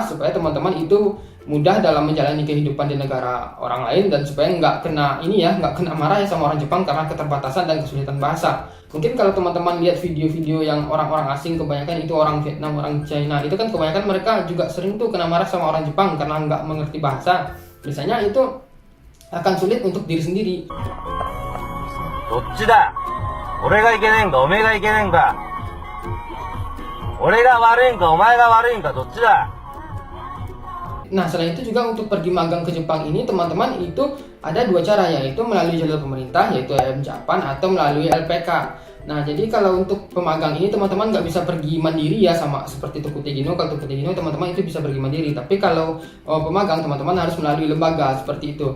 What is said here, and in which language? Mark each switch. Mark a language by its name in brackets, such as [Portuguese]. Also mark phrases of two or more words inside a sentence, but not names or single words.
[Indonesian] Supaya teman-teman itu mudah dalam menjalani kehidupan di negara orang lain, dan supaya nggak kena marah ya sama orang Jepang karena keterbatasan dan kesulitan bahasa. Mungkin kalau teman-teman lihat video-video yang orang-orang asing, kebanyakan itu orang Vietnam, orang China, itu kan kebanyakan mereka juga sering tuh kena marah sama orang Jepang karena nggak mengerti bahasa. Misalnya itu akan sulit untuk diri sendiri. [Japanese] どっちだ? 俺がいけないんかお前がいけないんか俺が悪いんかお前が悪いんかどっちだ? [Indonesian] Nah, selain itu juga untuk pergi magang ke Jepang ini, teman-teman itu ada 2 cara, yaitu melalui jalur pemerintah, yaitu EM Japan, atau melalui LPK. Nah, jadi kalau untuk pemagang ini teman-teman nggak bisa pergi mandiri ya, sama seperti [Japanese] 特定技能. [Indonesian] Kalau [Japanese] 特定技能 [Indonesian] teman-teman itu bisa pergi mandiri, tapi kalau pemagang teman-teman harus melalui lembaga seperti itu.